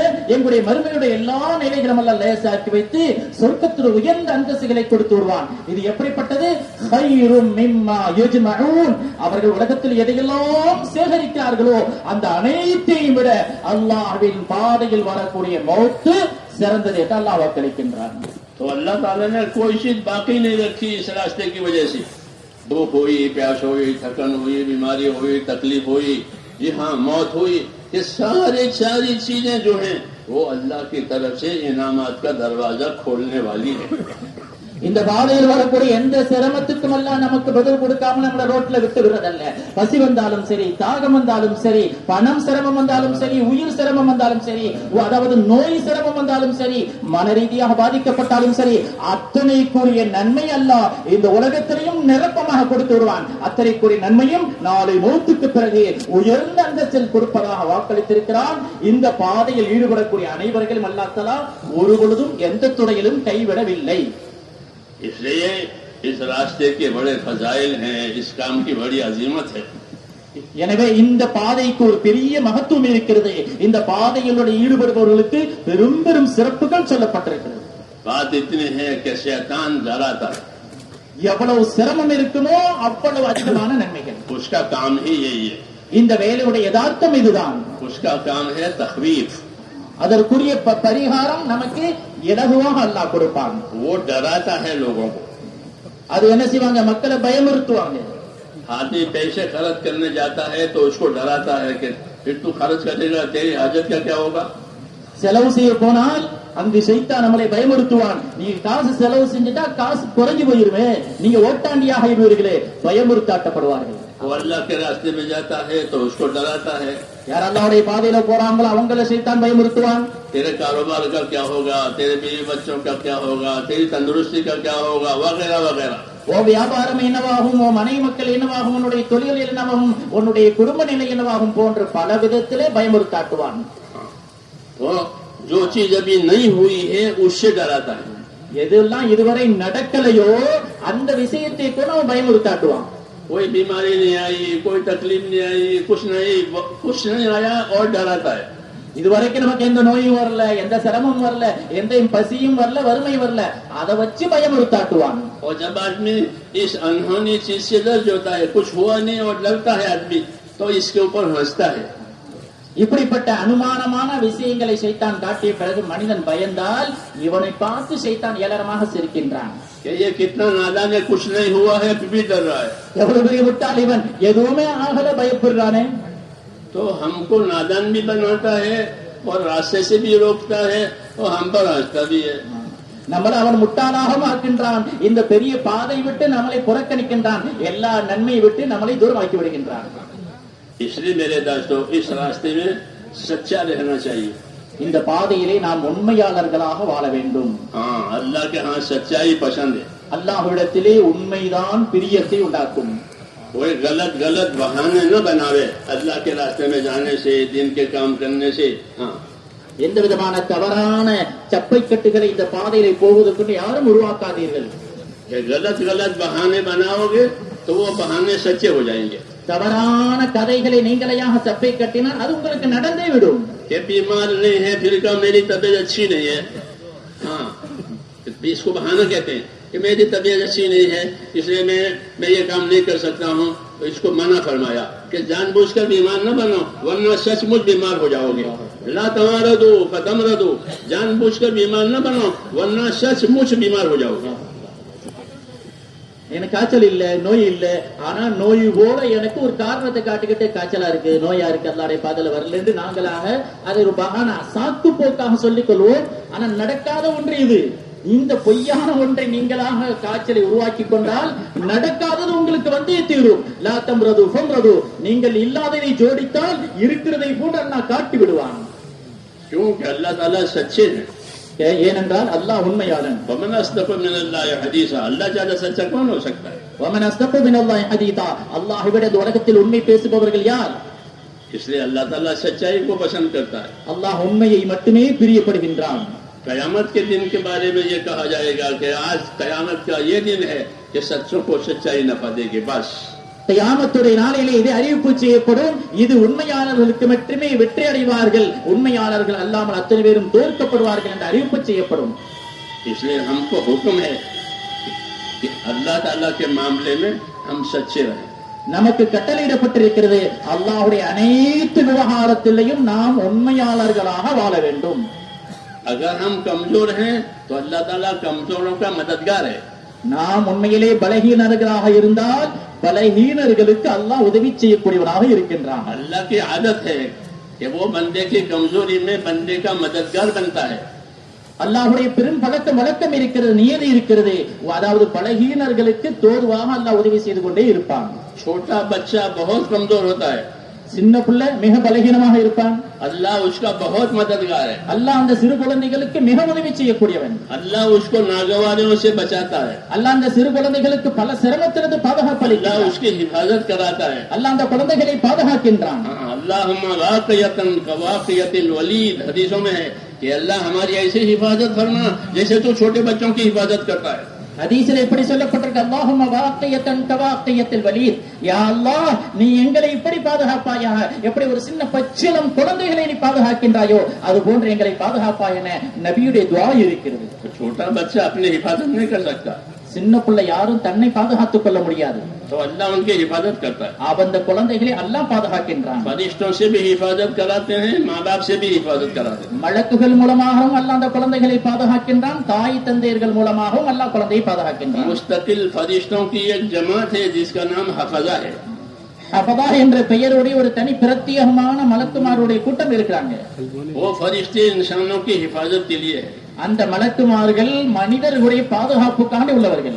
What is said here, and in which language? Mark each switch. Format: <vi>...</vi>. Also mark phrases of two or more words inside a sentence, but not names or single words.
<ta>எங்களுடைய மறுமையுடைய எல்லா நிலைகளும் அல்லாஹ் லேசாக்கி வைத்து சொர்க்கத்துடைய உயர்ந்த அந்தஸ்துகளை கொடுத்து விடுவான். இது எப்படிப்பட்டது?</ta> <ar>خير مما يجمعون,</ar> <ta>அவர்கள் உலகத்தில் எதையெல்லாம் சேகரிக்கிறார்களோ அந்த அனைத்தையும் விட அல்லாஹ்வின் பாதையில் வரக்கூடிய மௌத் சிறந்தது என்று அல்லாஹ் வாக்களிக்கின்றான்.</ta> <hi>तो अल्लाह ताला ने कोई चीज बाकी नहीं रखी इस रास्ते की वजह से। भूख हुई, प्यास हुई, थकन हुई, बीमारी हुई, तकलीफ हुई, जी हाँ मौत हुई, ये सारी चीजें जो हैं वो अल्लाह की तरफ से इनामात का दरवाजा खोलने वाली है।</hi> <ta>இந்த பாதையில் வரக்கூடிய எந்த சிரமத்துக்கும் எல்லாம் நமக்கு பதில் கொடுக்காம நம்மள ரோட்ல விட்டு விடுறதல்ல. பசி வந்தாலும் சரி, தாகம் வந்தாலும் சரி, பணம் சிரமம் வந்தாலும் சரி, உயிர் சிரமம் வந்தாலும் சரி, அதாவது நோய் சிரமம் வந்தாலும் சரி, மன ரீதியாக பாதிக்கப்பட்டாலும் சரி, அத்தனைக்குரிய நன்மை அல்லாஹ் இந்த உலகத்திலையும் நிரப்பமாக கொடுத்து விடுவான். அத்தனைக்குரிய நன்மையும் நாளை மௌத்துக்கு பிறகு உயர்ந்த அந்தஸ்தில் கொடுப்பதாக வாக்களித்திருக்கிறான். இந்த பாதையில் ஈடுபடக்கூடிய அனைவர்களும் அல்லாஹ் தஆலா ஒரு பொழுதும் எந்த துறையிலும் கைவிடவில்லை.</ta> <hi>इसलिए इस रास्ते के बड़े फजाइल हैं, इस काम की बड़ी अजीमत है।</hi> <ta>எனவே இந்த பாதைக்கு ஒரு பெரிய மகத்துவம் இருக்கிறது. இந்த பாதையில் ஈடுபடுபவர்களுக்கு பெரும் பெரும் சிறப்புகள் சொல்லப்பட்டிருக்கிறது.</ta> <hi>बात इतनी है कि शैतान डराता है,</hi> <ta>எவ்வளவு சிரமம் இருக்குமோ அவ்வளவு அதிகமான நன்மைகள்.</ta> <hi>उसका काम ही यही है,</hi> <ta>இந்த வேலையுடைய யதார்த்தம் இதுதான்.</ta> <hi>उसका काम है तखवीफ।</hi> <ta>அதற்குரிய பரிகாரம் நமக்கு இலகுவாக அல்லாஹ் கொடுப்பான்.</ta> <hi>वो डराता है लोगों को।</hi> <ta>அது என்ன செய்வாங்க, மக்களை பயமுறுத்துவாங்க.</ta> <hi>आदमी पैसे खर्च करने जाता है तो उसको डराता है कि फिर तू खर्च करेगा, तेरी हाजत का क्या होगा।</hi> <ta>செலவு செய்ய போனால் அங்கு சைத்தான் நம்மளை பயமுறுத்துவான். நீங்க காசு செலவு செஞ்சுட்டா காசு குறைஞ்சு போயிருமே, நீங்க ஓட்டாண்டியாக இருவீர்களே, பயமுறுத்தாட்டப்படுவார்கள்.</ta> <hi>वो अल्लाह के रास्ते में जाता है तो उसको डराता है।</hi> <ta>யார் அல்லாஹ்வுடைய பாதையில போறாங்களோ அவங்கள சைத்தான் பயமுறுத்துவான்.</ta> <hi>तेरे कारोबार का क्या होगा, तेरे बीवी बच्चों का क्या होगा, तेरी तंदुरुस्ती का क्या होगा, वगैरह वगैरह।</hi> <ta>ஓ வியாபாரம் என்னவாகும், ஓ மனைவி மக்கள் என்னவாகும், உன்னுடைய தொழில் என்னவாகும், உன்னுடைய குடும்ப நிலை என்னவாகும் போன்ற பல விதத்திலே பயமுறுத்தாட்டுவான்.</ta> <hi>तो जो चीज अभी नहीं हुई है उससे डराता है।</hi> <ta>எதெல்லாம் இதுவரை நடக்கலையோ அந்த விஷயத்தை கூட அவன் பயமுறுத்தாட்டுவான்.</ta> <hi>कोई बीमारी नहीं आई, कोई तकलीफ नहीं आई, कुछ नहीं आया और डराता है।</hi> <ta>இதுவரைக்கும் நமக்கு எந்த நோயும் வரல, எந்த சிரமமும் வரல, எந்த பசியும் வரல, வறுமை வரல, அதை வச்சு பயமுறுத்தாட்டுவான்.</ta> <hi>और जब आदमी इस अनहोनी चीज से डर जाता है, कुछ हुआ नहीं और डरता है आदमी, तो इसके ऊपर हंसता है।</hi> <ta>இப்படிப்பட்ட அனுமானமான விஷயங்களை சைத்தான் காட்டிய பிறகு மனிதன் பயந்தால் இவனை பார்த்து சைத்தான் ஏளனமாக சிரிக்கின்றான்.</ta> <hi>ये कितना नादान है, कुछ नहीं हुआ है फिर भी डर रहा है।</hi> <ta>எவ்வளவு பெரிய முட்டாள் இவன், எதுவுமே ஆகல பயப்படுறானே.</ta> <hi>तो हमको नादान भी बनाता है और रास्ते से भी रोकता है और हम पर हंसता भी है।</hi> <ta>நம்மளை அவன் முட்டாளாக ஆக்கின்றான். இந்த பெரிய பாதை விட்டு நம்மளை புறக்கணிக்கின்றான். எல்லா நன்மையை விட்டு நம்மளை தூரமாக்கி விடுகின்றான்.</ta> <hi>इसलिए मेरे दोस्तों इस रास्ते में सच्चा रहना चाहिए।</hi> <ta>இந்த பாதையிலே நாம் உண்மையாளர்களாக வாழ வேண்டும்.</ta> <hi>हाँ, अल्लाह के यहाँ सच्चाई पसंद है।</hi> <ta>அல்லாஹ்விடத்திலே உண்மைதான் பிரியத்தை உண்டாக்கும்.</ta> <hi>कोई गलत बहाने न बनावे अल्लाह के रास्ते में जाने से, दिन के काम करने से। हाँ,</hi> <ta>எந்த விதமான தவறான சப்பை கட்டுகளை இந்த பாதையிலே போவதற்கு யாரும் உருவாக்காதீர்கள்.</ta> <hi>ये गलत बहाने बनाओगे तो वो बहाने सच्चे हो जाएंगे। தவறான கதைகளை நீங்களையாக சப்பை கட்டினால் அது உங்களுக்கு நடந்தே விடும். ये बीमार नहीं है फिर का मेरी तबीयत अच्छी नहीं है, हाँ इसको बहाना कहते हैं कि मेरी तबीयत अच्छी नहीं है इसलिए मैं ये काम नहीं कर सकता हूँ। तो इसको मना फरमाया कि जानबूझकर बीमार न बनो वरना सचमुच बीमार हो जाओगे।</hi> <ar>لا تمرضوا فتمرضوا,</ar> <hi>जानबूझकर बीमार न बनो वरना सचमुच बीमार हो जाओगे।</hi> <ta>எனக்கு காய்ச்சல் இல்ல, நோய் இல்ல, ஆனா நோய் போல எனக்கு ஒரு காரணத்தை காட்டிக்கிட்டு காய்ச்சலா இருக்கு, நோயா இருக்கு, அல்லாஹ்வுடைய பாதையில வரல என்று நாங்களாக அதை ஒரு பகானா சாக்கு போக்காக சொல்லிக் கொள்வோம். ஆனா நடக்காத ஒன்று இது. இந்த பொய்யான ஒன்றை நீங்களாக காய்ச்சலை உருவாக்கி கொண்டால் நடக்காதது உங்களுக்கு வந்தே தீரும்.</ta> <ar>لا تمرضوا فتمرضوا,</ar> <ta>நீங்கள் இல்லாததை ஜோடித்தால் இருக்கிறதை போன்று அல்லாஹ் காட்டி விடுவான்.</ta> <hi>क्योंकि अल्लाह ताला सच्चे हैं।</hi> <ta>ஏனென்றால் அல்லாஹ் உண்மையாளன்.</ta> <ar>ومن أصدق من الله حديثا,</ar> <hi>अल्लाह ज्यादा सच्चा कौन हो सकता है।</hi> <ar>ومن أصدق من الله حديثا,</ar> <ta>அல்லாஹ்வை விட இந்த உலகத்தில் உண்மை பேசுபவர்கள் யார்?</ta> <hi>इसलिए अल्लाह ताला सच्चाई को पसंद करता है। அல்லாஹ் உண்மையை மட்டுமே பிரியப்படுகின்றான். कयामत के दिन के बारे में ये कहा जाएगा कि आज कयामत का ये दिन है कि सच्चों को सच्चाई नफा देगी। बस</hi> <ta>கியாமத்துடைய நாளிலே இது அறிவிப்பு செய்யப்படும். இது உண்மையாளர்களுக்கு மட்டுமே வெற்றி அடைவார்கள், உண்மையாளர்கள் அல்லாமல் அத்தனை பேரும் தோற்கப்படுவார்கள் என்று அறிவிப்பு செய்யப்படும்.</ta> <hi>इसलिए हमको हुक्म है कि अल्लाह ताला के मामले में हम सच्चे रहें।</hi> <ta>நமக்கு கட்டளையிடப்பட்டிருக்கிறது அல்லாஹ்வுடைய அனைத்து விவகாரத்திலையும் நாம் உண்மையாளர்களாக வாழ வேண்டும்.</ta> <hi>अगर हम कमजोर हैं तो अल्लाह ताला कमजोरों का मददगार है।</hi> <ta>நாம் உண்மையிலே பலகீனர்களாக இருந்தால் பலகீனர்களுக்கு அல்லாஹ் உதவி செய்யக்கூடியவனாக இருக்கின்றான்.</ta> <hi>अल्लाह की आदत है कि वो बंदे की कमजोरी में बंदे का मददगार बनता है।</hi> <ta>அல்லாஹ்வுடைய பெரும் வழக்கம் இருக்கிறது, நியதி இருக்கிறது. அதாவது பலகீனர்களுக்கு தோதுவாக அல்லாஹ் உதவி செய்து கொண்டே இருப்பான்.</ta> <hi>छोटा बच्चा बहुत कमजोर होता है,</hi> <ta>சின்ன பிள்ளை மிக பலகீனமாக இருப்பான்.</ta> <hi>अल्लाह उसका बहुत मददगार है।</hi> <ta>அல்லாஹ் அந்த சிறு குழந்தைகளுக்கு மிக உதவி செய்யக்கூடியவன்.</ta> <hi>अल्लाह उसको नागवारों से बचाता है।</hi> <ta>அல்லாஹ் அந்த சிறு குழந்தைகளுக்கு பல சிரமத்திலிருந்து பாதுகாப்பு</ta> <hi>अल्लाह</hi> <ta>அளிக்கிறான்.</ta> <hi>उसकी हिफाजत कराता है।</hi> <ta>அல்லாஹ் அந்த குழந்தைகளை பாதுகாக்கின்றான்.</ta> <ar>اللهم واقية كواقية الوليد,</ar> <hi>हदीसों में है कि अल्लाह हमारी ऐसी हिफाजत फरमा जैसे तो छोटे बच्चों की हिफाजत करता है।</hi> <ta>ஹதீஸில் எப்படி சொல்லப்பட்டிருக்கு,</ta> <ar>اللهم واقية كواقية الوليد,</ar> <ta>யா அல்லாஹ் நீ எங்களை இப்படி பாதுகாப்பாயாக, எப்படி ஒரு சின்ன பச்சிளம் குழந்தைகளை நீ பாதுகாக்கின்றாயோ அது போன்று எங்களை பாதுகாப்பாய் என நபியுடைய துஆ இருக்கிறது.</ta> <hi>छोटा बच्चा अपनी हिफाजत नहीं कर सकता,</hi> <ta>சின்ன பிள்ளை யாரும் தன்னை பாதுகாத்துக் கொள்ள முடியாது.</ta> <hi>तो अल्लाह उनकी हिफाजत करता है।</hi> <ta>அந்த குழந்தைகளை அல்லாஹ் பாதுகாக்கின்றான்.</ta> <hi>फरिश्तों से भी हिफाजत कराते हैं, माँ बाप से भी हिफाजत कराते हैं।</hi> <ta>மலக்குகள் மூலமாகவும் அல்லாஹ் அந்த குழந்தைகளை பாதுகாக்கின்றான். தாய் தந்தையர்கள் மூலமாகவும் அல்லாஹ் குழந்தையை பாதுகாக்கின்றான்.</ta> <hi>मुस्तकिल फरिश्तों की एक जमात है जिसका नाम हफजा है।</hi> <ta>ஹஃபதா என்ற பெயருடைய ஒரு தனி பிரத்யேகமான மலக்குமாருடைய கூட்டம் இருக்கிறாங்க.</ta> <hi>वो फरिश्ते इंसानों की हिफाजत के लिए है।</hi> <ta>அந்த மலக்குமார்கள் மனிதர்களுடைய பாதுகாப்புக்காக உள்ளவர்கள்.</ta>